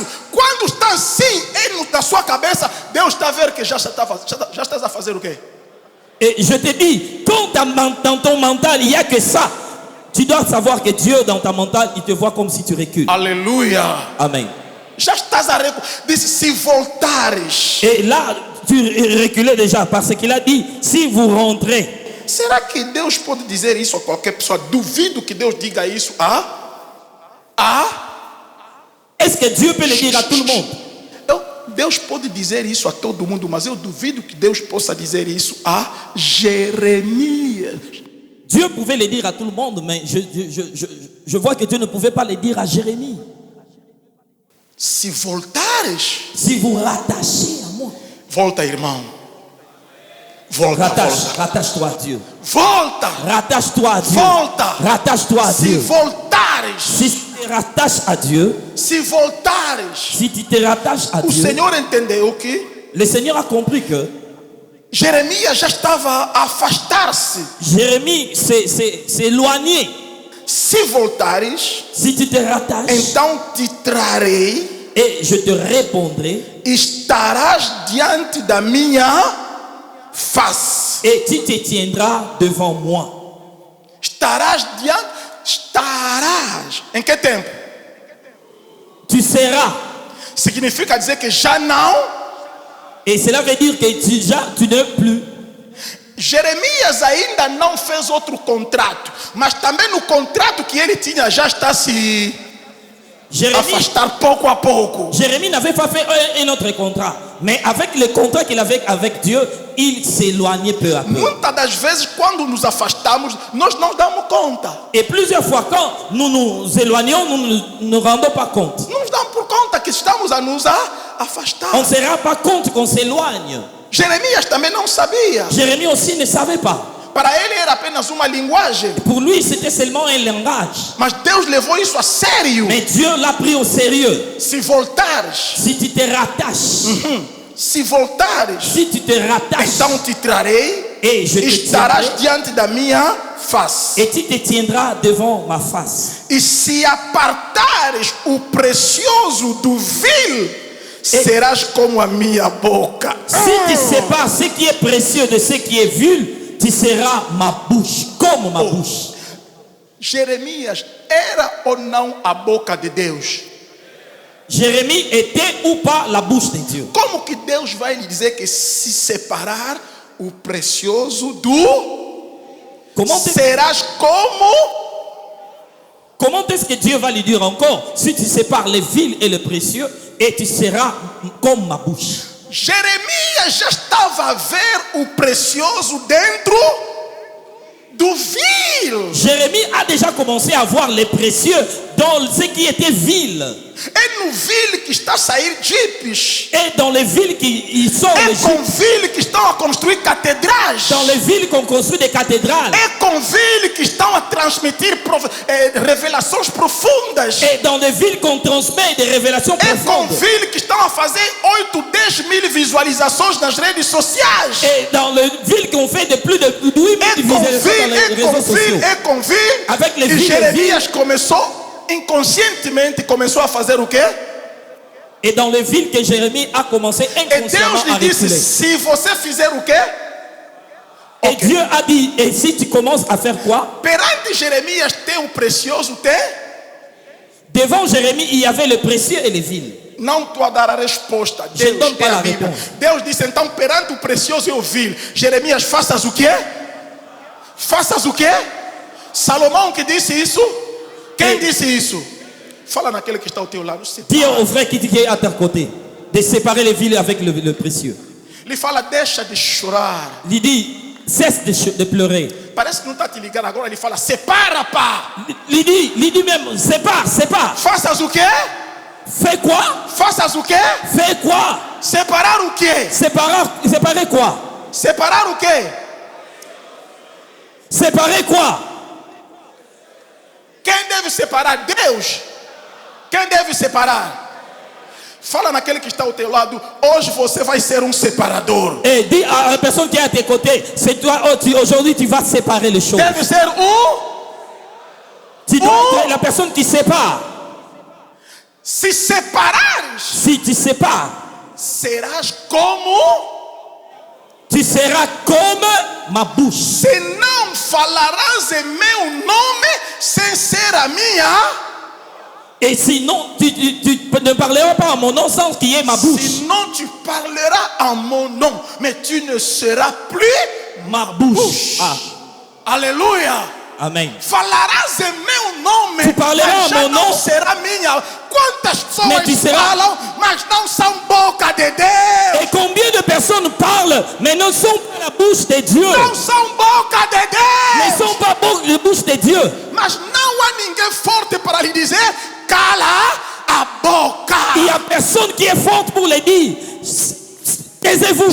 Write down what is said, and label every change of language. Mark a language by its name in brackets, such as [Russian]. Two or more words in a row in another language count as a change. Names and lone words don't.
[Portuguese] Quando está assim na sua cabeça, Deus está a ver que já estás a fazer o quê? [French] Et je te dis, quand dans ton mental il n'y a que ça, tu dois savoir que Dieu dans ta mental, il te voit comme si tu recules. Alléluia. Amen. [Portuguese] Já estás a recular. Disse, se voltares. [French] Et là, tu reculais déjà parce qu'il a dit, si vous rentrez. [Portuguese] Será que Deus pode dizer isso a qualquer pessoa? Duvido que Deus diga isso [French] Est-ce que Dieu peut le dire à tout le monde? [Portuguese] Deus pode dizer isso a todo mundo, mas eu duvido que Deus possa dizer isso a Jeremias. [French] Dieu pouvait le dire à tout le monde, mais je vois que Dieu ne pouvait pas le dire à Jérémie. [Portuguese] Se voltares, [French] si vous rattachez à moi. [Portuguese] Volta, irmão. Volta, [French] rattache-toi à Dieu. [Portuguese] Volta. [French] Rattache-toi à Dieu. [Portuguese] Volta. [French] Rattache-toi à Dieu. [Portuguese] Se voltares. [French] Si tu te rattaches à Dieu. [Portuguese] Se voltares. [French] Si tu te rattaches à Dieu. [Portuguese] O Senhor entendeu que [French] le Seigneur a compris que [Portuguese] Jeremias já estava a afastar-se. [French] Jérémie s'est éloigné. [Portuguese] Se voltares, [French] si tu te rattaches, [Portuguese] então te trarei [French] et je te répondrai. [Portuguese] Estarás diante da minha face. [French] Et tu te tiendras devant moi. [Portuguese] Estarás diante. Estarás. Em que tempo? [French] Tu seras. [Portuguese] Significa dizer que já não. [French] Et cela veut dire que tu n'es plus. [Portuguese] Jeremias ainda não fez outro contrato, mas também no contrato que ele tinha já está se afastar pouco a pouco. [French] Jérémie n'avait pas fait un autre contrat, mais avec le contrat qu'il avait avec Dieu, il s'éloignait peu à peu. [Portuguese] Muitas das vezes quando nos afastamos, nós não damos conta. [French] Et plusieurs fois quand nous nous éloignons, nous ne nous rendons pas compte. [Portuguese] Não nos damos por conta que estamos a nos afastar. [French] On ne se rend pas compte qu'on s'éloigne. [Portuguese] Jeremias também não sabia. [French] Jérémie aussi ne savait pas. [Portuguese] Para ele era apenas uma linguagem. [French] Pour lui, c'était seulement un langage. [Portuguese] Mas Deus levou isso a sério. [French] Mais Dieu l'a pris au sérieux. [Portuguese] Se voltares, [French] si tu te rattaches, [Portuguese] se voltares, [French] si tu te rattaches, [Portuguese] então te trarei [French] et je te [Portuguese] estarás diante da minha face. [French] Et tu te tiendras devant ma face. [Portuguese] E se apartares o precioso do vil, serás como a minha boca. [French] Si tu sépares ce qui est précieux de ce qui est vil, tu seras ma bouche, comme ma bouche. [Portuguese] Jeremias era ou não a boca de Deus? [French] Jérémie était ou pas la bouche de Dieu? [Portuguese] Como que Deus vai lhe dizer que se separar o precioso do serás como? [French] Comment est-ce que Dieu va lui dire encore? Si tu sépares les vils et le précieux, et tu seras comme ma bouche. [Portuguese] Jeremias já estava a ver o precioso dentro do vil. [French] Jérémie a déjà commencé à voir les précieux dans ce qui était vil. [Portuguese] É no vil que está a sair jipes. [French] Et dans les villes qui sont [Portuguese] é com vil que estão a construir catedrais. [French] Dans les villes qu'on construit des cathédrales. [Portuguese] É com vil que estão a transmitir revelações profundas. [French] Et dans les villes qu'on transmet des révélations [Portuguese] É com [French] profondes. [Portuguese] villes que estão a fazer 8, 10 mil visualizações nas redes sociais. [French] Et dans les villes qu'on fait de plus de 8 000 visualisations dans les réseaux sociaux. [Portuguese] É com ville. [French] Avec les [Portuguese] E [French] villes, [Portuguese] Jeremias começou, inconscientemente, começou a fazer o quê? [French] Et dans les villes que Jérémie a commencé [Portuguese] E [French] inconsciemment [Portuguese] Deus [French] à [Portuguese] lhe disse, [French] reculer. [Portuguese] se você fizer o quê? [French] Et Dieu a dit, et si tu commences à faire quoi? [Portuguese] Perante Jeremias tem o precioso, tem? [French] Devant Jérémie, il y avait le précieux et les villes. [Portuguese] Não estou a dar a resposta. [French] Je [Portuguese] Deus [French] donne pas [Portuguese] é a [French] la [Portuguese] Bíblia. [French] réponse. [Portuguese] Deus disse, então, perante o precioso e o vil, Jeremias, faças o quê? Faças o quê? Salomão que disse isso? Quem disse isso? Fala naquele que está ao teu lado. [French] Dis au frère qui est à ton côté de séparer les villes avec le précieux. [Portuguese] Ele fala, deixa de chorar. [French] Il dit, cesse de pleurer. [Portuguese] Parece que não está te ligando agora. Ele fala, separa, pá. [French] Il dit même, sépare. [Portuguese] Faças o quê? [French] Fais quoi? [Portuguese] Faças o quê? [French] Fais quoi? [Portuguese] Separar o quê? [French] Séparer quoi? [Portuguese] Separar o quê? [French] Séparer quoi? [Portuguese] Quem deve separar? Deus. Quem deve separar? Fala naquele que está ao teu lado. Hoje você vai ser um separador. [French] Et dis à la personne qui est à tes côtés, c'est toi, aujourd'hui tu vas séparer les choses. [Portuguese] Deve ser [French] Tu dois être la personne qui sépare. [Portuguese] Se separares, [French] Si tu sépares, [Portuguese] serás como. [French] tu seras comme ma bouche. [Portuguese] Se não falarás em meu nome sem ser a minha. [French] Et sinon, tu ne parleras pas en mon nom sans qu'il y ait ma bouche. Sinon tu parleras en mon nom, mais tu ne seras plus Ma bouche. Ah, [Portuguese] Aleluia. amen. Falarás em meu nome, [French] Tu parleras [Portuguese] mas já em meu não nome. será minha. Quantas Mas tu pessoas serás- falam, mas não são boca de Deus. [French] Et combien de personnes parlent, mais ne sont pas la bouche de Dieu. [Portuguese] Não são boca de [French] Ne [Portuguese] Deus. [French] sont pas la bouche de Dieu. [Portuguese] Mas não há ninguém forte para lhe dizer, cala a boca. [French] Il n'y a personne qui est forte pour le dire. Taisez-vous.